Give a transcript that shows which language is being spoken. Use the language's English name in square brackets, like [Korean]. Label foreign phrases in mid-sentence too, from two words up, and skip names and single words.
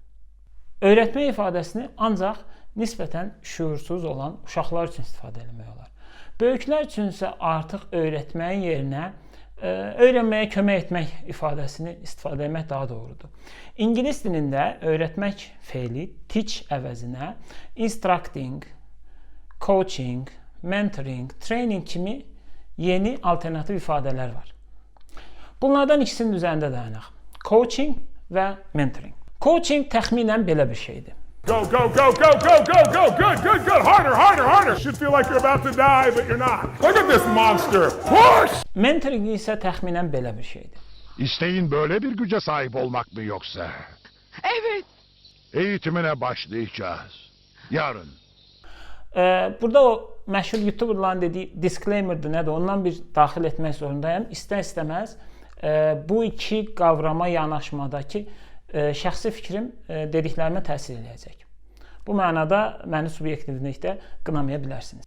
[Azerbaijani] Öyrətmək ifadəsini ancaq nisbətən şüursuz olan uşaqlar üçün istifadə etmək olar. Böyüklər üçünsə artıq öyrətməyin yerinə öyrənməyə kömək etmək ifadəsini istifadə etmək daha doğrudur. İngilis dilində öyrətmək feili teach əvəzinə [English] instructing, coaching, mentoring, training [Azerbaijani] kimi yeni alternativ ifadələr var. Bunlardan ikisinin üzərində dayanaq. Coaching və mentoring. Coaching təxminən belə bir şeydir. [English] Go, go, go, go, go, go, go, good, good, good, harder, harder, harder. Should feel like you're about to die, but you're not. Look at this monster. Push! [Azerbaijani] Mentoring isə təxminən belə bir şeydir. [Turkish] İsteğin böyle bir güce sahip olmak mı yoksa? Evet. Eğitimine başlayacağız. Yarın. [Azerbaijani] Burada o məşhur YouTuberların dediyi disclaimer'dır, nədir? Ondan bir daxil etmək zorundayım. İstər-istəməz bu iki qavrama yanaşmadakı şəxsi fikrim dediklərimə təsir edəcək. Bu mənada məni subyektivlikdə qınamaya bilərsiniz.